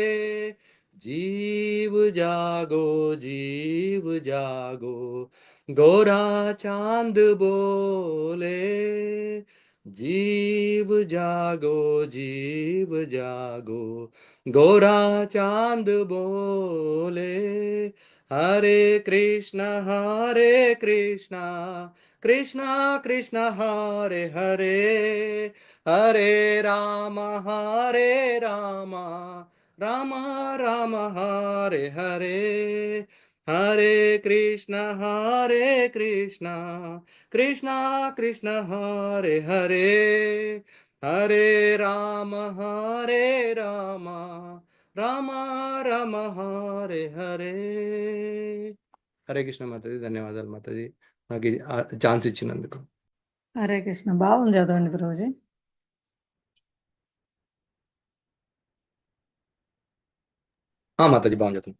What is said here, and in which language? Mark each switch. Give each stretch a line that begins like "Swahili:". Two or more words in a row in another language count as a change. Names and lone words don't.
Bangla: জীব জাগো গোরা চাঁদ বোলে, জীব জাগো গোরা চাঁদ বোলে,
Sanskrit: हरे कृष्ण कृष्ण कृष्ण हरे हरे, हरे राम राम राम हरे हरे, हरे कृष्ण कृष्ण कृष्ण हरे हरे, హరే రామ హరే రామ రామ రామ హరే హరే. హరే కృష్ణ
Telugu: మాతాజీ, ధన్యవాదాలు మాతాజీ నాకు ఈ ఛాన్స్ ఇచ్చినందుకు.
Sanskrit: హరే కృష్ణ.
Telugu: బాగుంది చదవండి గురూజీ. మాతాజీ బాగుంది చదువు.